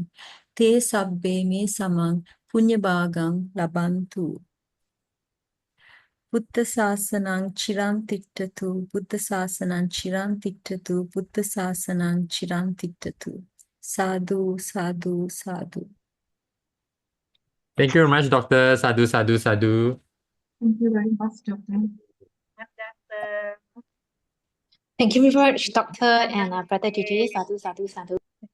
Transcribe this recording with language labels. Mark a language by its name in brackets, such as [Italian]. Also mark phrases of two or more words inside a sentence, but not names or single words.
[Pali] Te sabbe me samang punya bhagang labantu. Buddha Sāsanang Chiram Tiktatu, Buddha Sāsanang Chiram Tiktatu, Buddha Sāsanang Chiram Tiktatu. Sadhu, sadhu, sadhu. [English] Thank you very much, Doctor. [Pali] Sadhu, sadhu, sadhu. [English] Thank you very much, Doctor. Thank you very much, Doctor and Brother Gigi. [Pali] Sadhu, sadhu, sadhu.